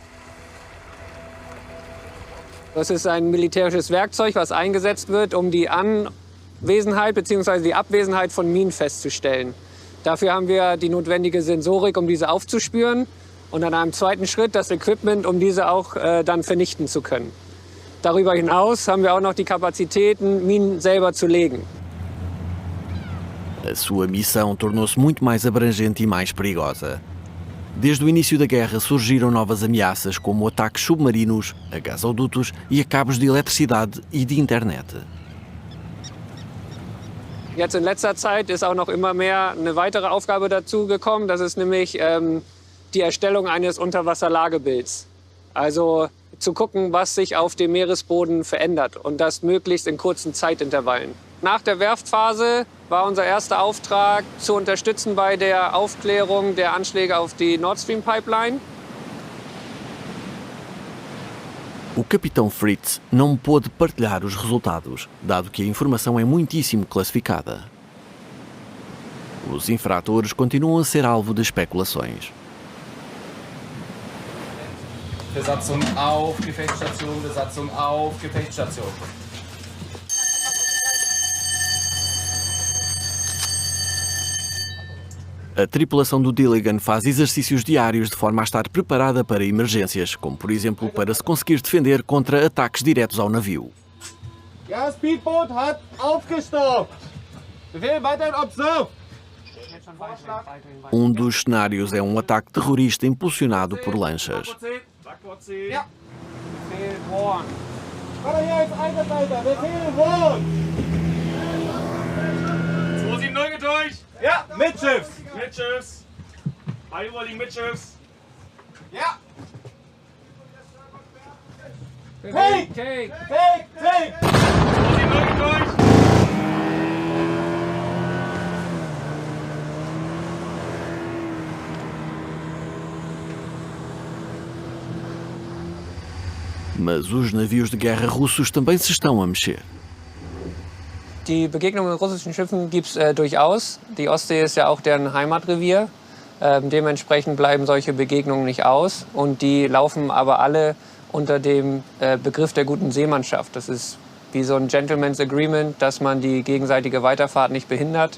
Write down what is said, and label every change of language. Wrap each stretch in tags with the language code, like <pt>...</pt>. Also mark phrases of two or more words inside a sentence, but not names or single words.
<de>Das ist ein militärisches Werkzeug, was eingesetzt wird, um die Anwesenheit bzw. die Abwesenheit von Minen festzustellen. Dafür haben wir die notwendige Sensorik, um diese aufzuspüren. Und an einem zweiten Schritt das Equipment, um diese auch dann vernichten zu können. Darüber hinaus haben wir auch noch die Kapazitäten, Minen selber zu legen.</de> <pt>A sua missão tornou-se muito mais abrangente e mais perigosa. Desde o início da guerra surgiram novas ameaças como ataques submarinos, a gasodutos e a cabos de eletricidade e de internet.</pt> <de>Jetzt in letzter Zeit ist auch noch immer mehr eine weitere Aufgabe dazu gekommen. Das ist nämlich die Erstellung eines Unterwasserlagebilds. Also zu gucken, was sich auf dem Meeresboden verändert und das möglichst in kurzen Zeitintervallen. Nach der Werftphase war unser erster Auftrag, zu unterstützen bei der Aufklärung der Anschläge auf die Nord Stream Pipeline.</de> <pt>O capitão Fritz não pôde partilhar os resultados, dado que a informação é muitíssimo classificada. Os infratores continuam a ser alvo de especulações.</pt> <de>Besatzung auf, Gefechtsstation, Besatzung auf, Gefechtsstation.</de> <pt>A tripulação do Dillingen faz exercícios diários de forma a estar preparada para emergências, como por exemplo para se conseguir defender contra ataques diretos ao navio.</pt> <de>Ja, Speedboot hat aufgestockt. Befehl weiterhin observe.</de> <pt>Dos cenários é ataque terrorista impulsionado por lanchas.</pt> <de>Ja. Befehl warn. Warte, hier ist Einsatzleiter. Befehl warn. 270 getäuscht. Ja, Mitschiffs. Mitschiffs. Beihüberliegen Mitschiffs. Ja.</de> <en>Take! Take! Take! Take!</en> <de>270 getäuscht.</de> <pt>Mas os navios de guerra russos também se estão a mexer.</pt> <de>Die Begegnungen mit russischen Schiffen gibt es durchaus. Die Ostsee ist ja auch deren Heimatrevier. Dementsprechend bleiben solche Begegnungen nicht aus. Und die laufen aber alle unter dem Begriff der guten Seemannschaft. Das ist wie so ein</de> <en>Gentleman's Agreement,</en> <de>dass man die gegenseitige Weiterfahrt nicht behindert.</de>